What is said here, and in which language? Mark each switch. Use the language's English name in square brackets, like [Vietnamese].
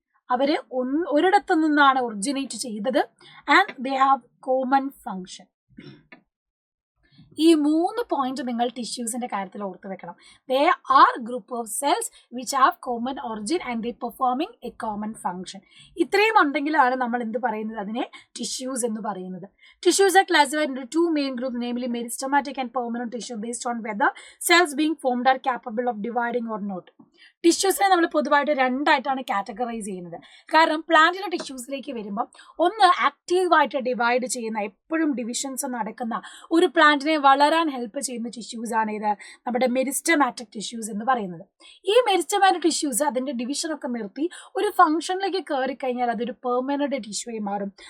[Malayalam] അവര് ഒരിടത്തു നിന്നാണ് ഒറിജിനേറ്റ് ചെയ്തത്. [English] And they have common function. [Malayalam] ഈ 3 പോയിന്റ് നിങ്ങൾ ടിഷ്യൂസിന്റെ കാര്യത്തിൽ ഓർത്ത് വെക്കണം. [English] They are group of cells which have common origin and they performing a common function. [Malayalam] ഇത്രയും ഉണ്ടെങ്കിലാണ് നമ്മൾ എന്ത് പറയുന്നത്, അതിനെ ടിഷ്യൂസ് എന്ന് പറയുന്നത്. [English] Tissues are classified into 2 main groups, namely meristematic and permanent tissue, based on whether cells being formed are capable of dividing or not. [Malayalam] ടിഷ്യൂസിനെ നമ്മൾ പൊതുവായിട്ട് 2 ആയിട്ടാണ് കാറ്റഗറൈസ് ചെയ്യുന്നത്. കാരണം പ്ലാന്റിന്റെ ടിഷ്യൂസിലേക്ക് വരുമ്പോൾ, ഒന്ന് ആക്റ്റീവായിട്ട് ഡിവൈഡ് ചെയ്യുന്ന, എപ്പോഴും ഡിവിഷൻസ് നടക്കുന്ന ഒരു പ്ലാന്റിനെ വളരാൻ ഹെൽപ്പ് ചെയ്യുന്ന ടിഷ്യൂസ് ആണ് ഇത് നമ്മുടെ മെരിസ്റ്റമാറ്റിക് ടിഷ്യൂസ് എന്ന് പറയുന്നത്. ഈ മെരിസ്റ്റമാറ്റിക് ടിഷ്യൂസ് അതിന്റെ ഡിവിഷൻ ഒക്കെ നിർത്തി ഒരു ഫംഗ്ഷനിലേക്ക് കയറി കഴിഞ്ഞാൽ അതൊരു പെർമനന്റ് ടിഷ്യൂ ആയി മാറും.